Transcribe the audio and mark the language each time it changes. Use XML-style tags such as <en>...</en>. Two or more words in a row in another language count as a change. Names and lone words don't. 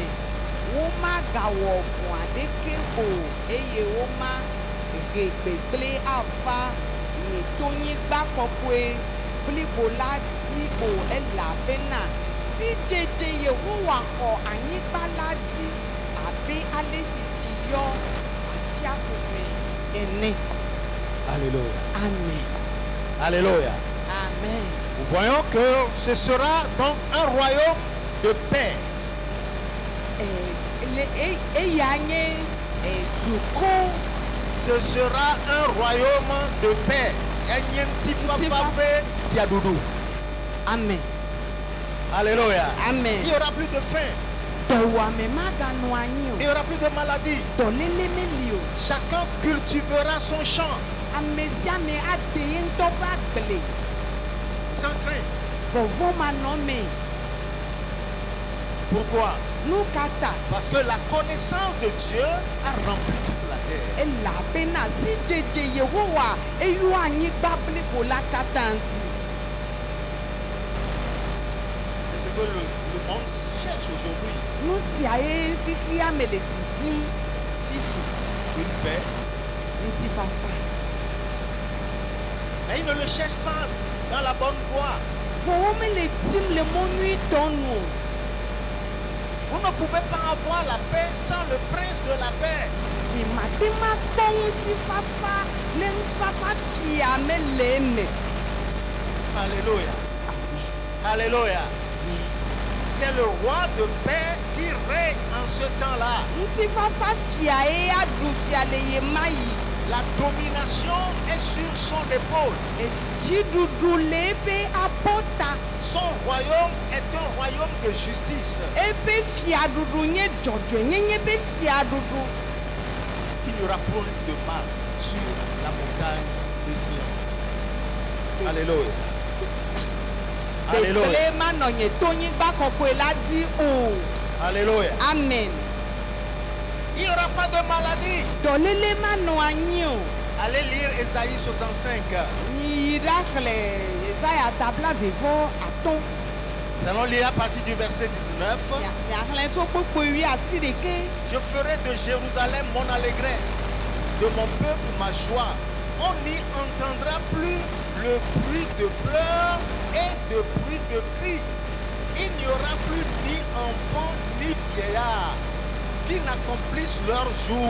<ee>Womagawɔ vɔ̃ aɖeke o eye womage gbegblẽ ava nye tonyigba kɔkɔe blibo la dzi o elabena sidzedze Yehowa xɔ anyigba la dzi abe ale si tsi yɔ atsiaƒu me ene. Alléluia. Amen. Alléluia. Amen.</ee> <fr>Nous voyons que ce sera donc un royaume de paix.</fr> <ee>Eya nye dukɔ.</ee> <fr>Ce sera un royaume de paix.</fr> <ee>Enye ŋutifafa ƒe fiaɖuɖu. Amen. Alléluia. Amen.</ee> <fr>Il n'y aura plus de faim.</fr> <ee>Dɔwuame maganɔ anyi</ee> <fr>Il n'y</fr> <ee>o.</ee> <fr>aura plus de maladie.</fr> <ee>Dɔléle meli o.</ee> <fr>Chacun cultivera son champ</fr> <ee>Ame sia ame aɖe ye ŋutɔ ƒe agble.</ee> <fr>sans crainte.</fr> <ee>Vɔvɔmanɔme.</ee> <fr>Pourquoi?</fr> <ee>Nu ka ta?</ee> <fr>Parce que la connaissance de Dieu a rempli toute la terre.</fr> <ee>Elabena sidzedze Yehowa eyɔ anyigba blibo la katã ŋuti.</ee> <fr>C'est ce que le monde cherche aujourd'hui.</fr> <ee>Nu sia ye xixi ame le didim fifi.</ee> <fr>Une paix.</fr> <ee>Ŋutifafa.</ee> <fr>Mais ils ne le cherchent pas dans la bonne voie.</fr> <ee>Vɔ womele dim le mɔ nyuitɔ nu o.</ee> <fr>Vous ne pouvez pas avoir la paix sans le prince de la paix.</fr> <ee>Mate ma kpɔ ŋutifafa le ŋutifafa fia me le eme.</ee> <fr>Alléluia. Alléluia. C'est le roi de paix qui règne en ce temps-là.</fr> <ee>Ŋutifafa fia ye aɖu fia le ye ma yi.</ee> <fr>La domination est sur son épaule.</fr> <ee>Dziɖuɖu le eƒe abɔta.</ee> <fr>Son royaume est un royaume de justice.</fr> <ee>Eƒe fiaɖuɖu nye dzɔdzɔenyenye ƒe fiaɖuɖu.</ee> <fr>Il n'y aura plus de mal sur la montagne de Sion. Alléluia. Alléluia.</fr> <ee>Gbegblẽ manɔ nye tonyigba kɔkɔe la dzi o. Alléluia. Amen.</ee> <fr>Il n'y aura pas de maladie.</fr> <ee>Dɔléle manɔ anyi o.</ee> <fr>Allez lire Ésaïe 65.</fr> <ee>Miyi ɖaxlẽ Yesaya tabla vevɔ atɔ̃.</ee> <fr>Nous allons lire à partir du verset 19.</fr> <ee>Miaxlẽ tso kpokpo 11.</ee> <fr>Je ferai de Jérusalem mon allégresse, de mon peuple ma joie. On n'y entendra plus le bruit de pleurs et de bruit de cris. Il n'y aura plus ni enfant ni vieillard qui n'accomplissent leur jour.</fr>